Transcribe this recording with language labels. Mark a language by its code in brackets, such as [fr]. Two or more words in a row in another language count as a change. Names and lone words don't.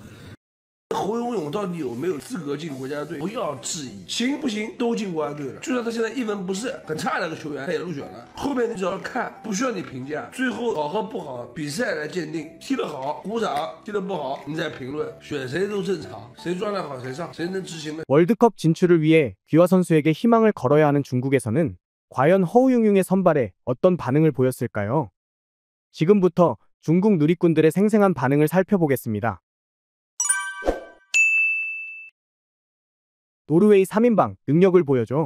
[zh] 侯永永到底有没有资格进国家队？不要质疑，行不行都进国家队了。就算他现在一文不是，很差的个球员，他也入选了。后面你只要看，不需要你评价。最后好和不好，比赛来鉴定。踢得好鼓掌，踢得不好你再评论。选谁都正常，谁状态好谁上，谁能执行呢？ [ko] 월드컵 진출을 위해 귀화 선수에게 희망을 걸어야 하는 중국에서는 과연 허우융융의 선발에 어떤 반응을 보였을까요? 지금부터 중국 누리꾼들의 생생한 반응을 살펴보겠습니다. 노르웨이 3인방 능력을 보여줘.